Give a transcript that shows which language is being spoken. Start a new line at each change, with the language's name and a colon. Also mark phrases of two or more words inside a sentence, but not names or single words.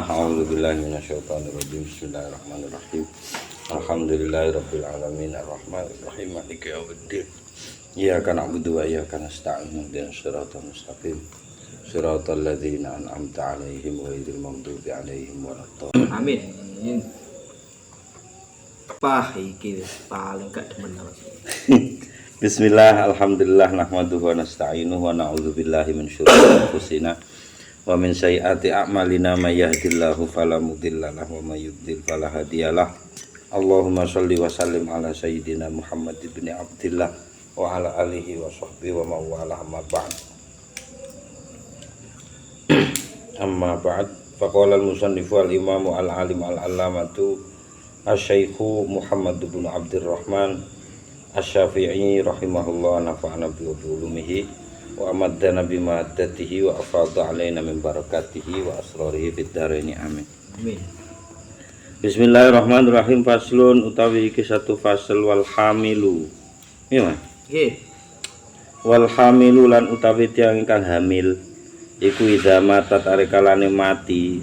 Arabic: أعوذ بالله من الشيطان الرجيم. بسم الله الرحمن الرحيم. الحمد لله رب العالمين الرحمن الرحيم مالك يوم الدين. إياك نعبد وإياك نستعين اهدنا الصراط المستقيم. صراط الذين أنعمت عليهم غير المغضوب عليهم ولا الضالين. Amin.
Javanese: Pah iki paling gak demen Mas.
Arabic: بسم الله، الحمد لله، نحمده ونستعينه ونعوذ بالله من شرور أنفسنا ومن سيئات أعمالنا من يهده الله فلا مضل له ومن يضلل فلا هادي له. اللهم صل وسلم على سيدنا محمد بن عبد الله وعلى آله وصحبه ومن والاه أما بعد. أما بعد، فقال المصنف الإمام العالم العلامة الشيخ محمد بن عبد الرحمن الشافعي رحمه الله، نفعنا بعلومه وأمدنا بمدده وأفاض علينا من بركاته وأسراره في الدارين آمين. Amin.
Javanese: Bismillahirrahmanirrahim. Faslun utawi iki satu fasal
Arabic: والحامل.
Javanese: Iya, Mas. Nggih.
Arabic: والحامل
Javanese: lan utawi tiyang ingkang hamil iku
Arabic: إذا ماتت
Javanese: arekalane mati